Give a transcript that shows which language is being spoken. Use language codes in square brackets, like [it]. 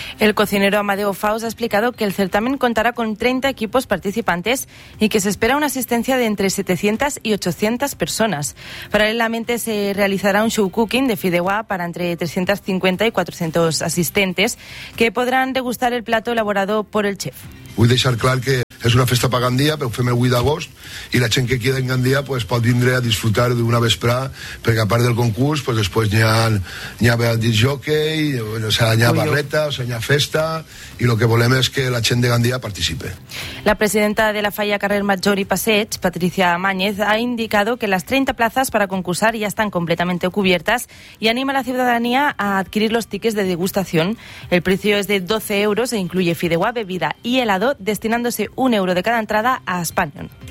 [es] El cocinero Amadeo Faust ha explicado que el certamen contará con 30 equipos participantes y que se espera una asistencia de entre 700 y 800 personas. Paralelamente se realizará un show cooking de fideuá para entre 350 y 400 asistentes que podrán degustar el plato elaborado por el chef. [ca] Vull deixar clar que és una festa per Gandia, però ho fem el 8 d'agost, i la gent que queda en Gandia pues, pot vindre a disfrutar d'una vesprà, perquè a part del concurs, pues, després n'hi ha disc jockey, o sigui, n'hi ha barreta, o sigui, n'hi ha festa, i el que volem és que la gent de Gandia participe. [es] La presidenta de la Falla Carrer Major i Passeig, Patricia Mañez, ha indicado que las 30 plazas para concursar ya están completamente cubiertas y anima a la ciudadanía a adquirir los tickets de degustación. El precio es de 12 euros e incluye fideuá, bebida y helado, destinándose un euro de cada entrada a Spanion.